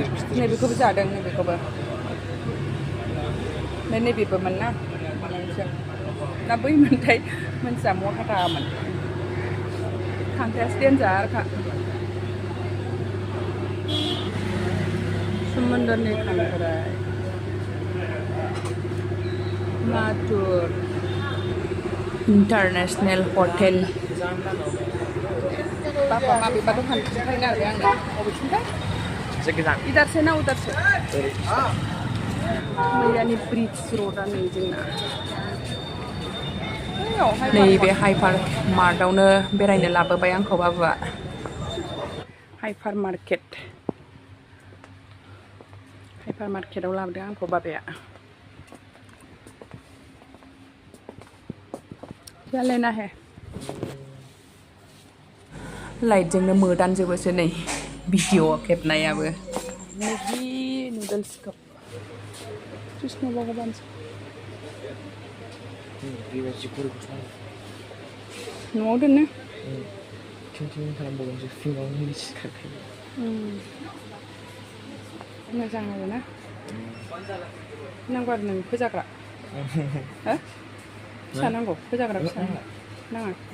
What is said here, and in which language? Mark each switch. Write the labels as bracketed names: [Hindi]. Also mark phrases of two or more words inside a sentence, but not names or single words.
[Bodo] नैबेखौबो जादों नैबेखौबो नैबेबोमोन ना ना बै मोनथाय मोनथिया महा थामोन खांख्रायासो देनजारखा सोमोन्दोनि खांख्राय नाथुर इन्टारनेशनेल हटेल बाबा माबेबा दखान खिन्थानो नागिरबाय आंनो बबेथिंथाय [Hindi] इधर से ना उधर से [Bodo] मैयानि ब्रिज र'डआ नै जोंना नैबे हाइपार मार्टआवनो बेरायनो लाबोबाय आंखौ बाबुआ हाइपार मार्केटआव लाबोदों आंखौ बाबाया [Hindi] क्या लेना है [Bodo] लाइटजोंनो मोदानजोबोसो नै भिडिअ खेबनायाबो मेगि नुडल्स काप कृष्ण भगवान न'आव दोनो मोजां आरोना नांगौ आरो नों फोजाग्रा हो फिसा नांगौ फोजाग्रा फिसा नाङा